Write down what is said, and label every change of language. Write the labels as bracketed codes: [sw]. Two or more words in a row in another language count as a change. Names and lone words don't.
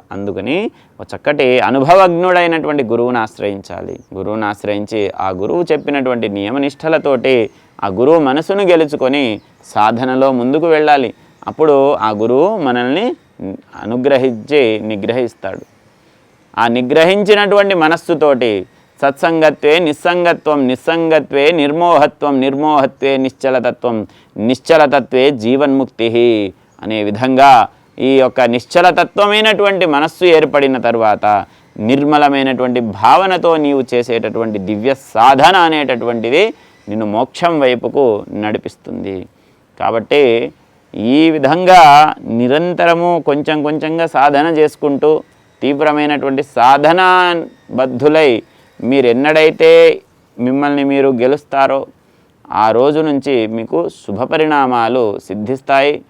[te] అందుకని ఒక చక్కటి అనుభవజ్ఞుడైనటువంటి గురువుని ఆశ్రయించాలి. గురువుని ఆశ్రయించి ఆ గురువు చెప్పినటువంటి నియమనిష్టలతోటి ఆ గురువు మనసును గెలుచుకొని సాధనలో ముందుకు వెళ్ళాలి. అప్పుడు ఆ గురువు మనల్ని అనుగ్రహించి నిగ్రహిస్తాడు. ఆ నిగ్రహించినటువంటి మనస్సుతోటి [sa] సత్సంగత్వే నిస్సంగత్వం, నిస్సంగత్వే నిర్మోహత్వం, నిర్మోహత్వే నిశ్చలతత్వం, నిశ్చలతత్వే జీవన్ముక్తి [te] అనే విధంగా ఈ యొక్క నిశ్చలతత్వమైనటువంటి మనస్సు ఏర్పడిన తరువాత నిర్మలమైనటువంటి భావనతో నీవు చేసేటటువంటి దివ్య సాధన అనేటటువంటిది నిన్ను మోక్షం వైపుకు నడిపిస్తుంది. కాబట్టి ఈ విధంగా నిరంతరము కొంచెం కొంచెంగా సాధన చేసుకుంటూ తీవ్రమైనటువంటి సాధనా బద్ధులై మీరెన్నడైతే మిమ్మల్ని మీరు గెలుస్తారో ఆ రోజు నుంచి మీకు శుభ పరిణామాలు సిద్ధిస్తాయి.